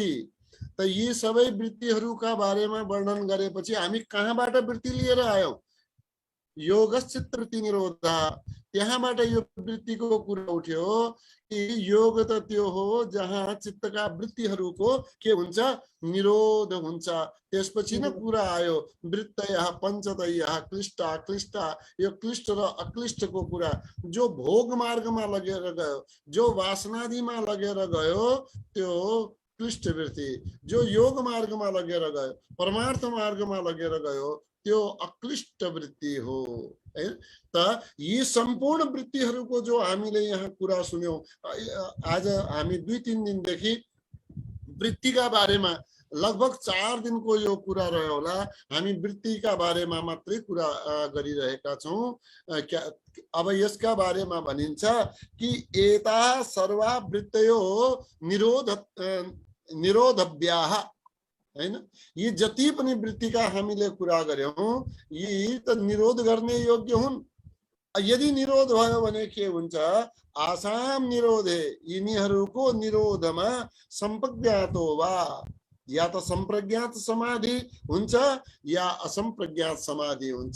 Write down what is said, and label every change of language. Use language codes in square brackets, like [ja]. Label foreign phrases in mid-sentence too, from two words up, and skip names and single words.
[ne] त यी सबै वृत्तिहरूका बारेमा वर्णन गरेपछि हामी कहाँबाट वृत्ति लिएर आयौं? [sa] योगश्चित्त वृत्ति निरोधा, [ne] त्यहाँबाट यो वृत्तिको कुरा उठ्यो कि योग त त्यो हो जहाँ चित्तका वृत्तिहरूको के हुन्छ? निरोध हुन्छ। त्यसपछि न कुरा आयो [sa] वृत्तयः पञ्चतयः क्लिष्टा क्लिष्टा। [ne] यो क्लिष्ट र अक्लिष्टको कुरा जो भोग मार्गमा लगेर गयो, जो वासनादिमा लगेर गयो त्यो क्लिष्ट वृत्ति, जो योग मार्गमा लगेर गयो, परमार्थ मार्गमा लगेर गयो त्यो अक्लिष्ट वृत्ति हो है। त यी सम्पूर्ण वृत्तिहरूको जो हामीले यहाँ कुरा सुन्यौं, आज हामी 2-3 दिनदेखि वृत्तिका बारेमा लगभग 4 दिनको यो कुरा रह्यो होला। हामी वृत्तिका बारेमा मात्रै कुरा गरिरहेका छौं। अब यसका बारेमा भनिन्छ कि [sa] एता सर्वा वृत्तयो निरोधव्याः [ne] हैन। यी जति पनि वृत्तिका हामीले कुरा गर्यौं यी त निरोध गर्ने योग्य हुन्। यदि निरोध भयो भने के हुन्छ? [sa] आसाम निरोधे, [ne] यिनीहरूको निरोधमा [sa] संप्रज्ञातो वा, [ne] या त संप्रज्ञात समाधि हुन्छ या असंप्रज्ञात समाधि हुन्छ।